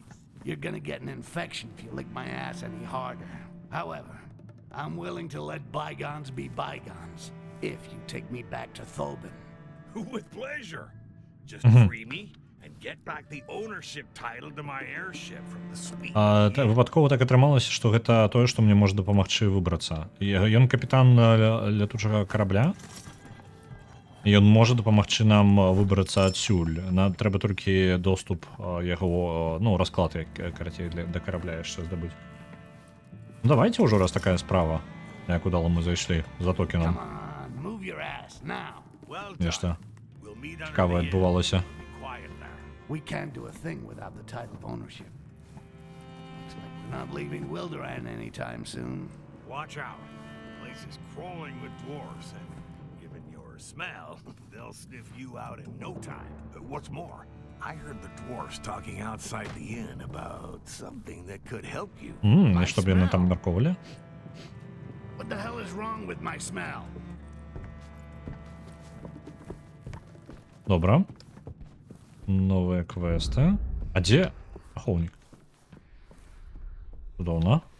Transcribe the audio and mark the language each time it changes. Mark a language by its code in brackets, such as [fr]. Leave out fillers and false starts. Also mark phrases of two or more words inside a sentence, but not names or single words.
[en] You're gonna get an infection if you lick my ass any harder. However, I'm willing to let bygones be bygones if you take me back to Thobin. With pleasure. Just free me and get back the ownership title to my airship from the sweet. [be] Випадково так атрымалася, што гэта тое, што мне можа дапамагчы выбрацца. Ён капітан лятучага карабля. Ён можа дапамагчы нам выбрацца адсюль. Нам трэба толькі доступ яго, ну, расклад, карацей, да карабля яшчэ здабыць. Ну, давайте ўжо, раз такая справа. Як удала мы зайшлі за токенам. [en] Come on, move your ass now. Well [be] Нешта [en] done. We'll meet under [be] цікаве [en] the inn. [be] адбувалася. [en] Be quiet there. We can't do a thing without the title of ownership. Looks like we're not leaving Wildoran anytime soon. Watch out. The place is crawling with dwarves, and given your smell, they'll sniff you out in no time. What's more, I heard the dwarves talking outside the inn about something that could help you. [be] І што б яны там мерковалі? [en] What the hell is wrong with my smell? [be] Добра. Новыя квесты. А дзе ахоўнік? Цудоўна.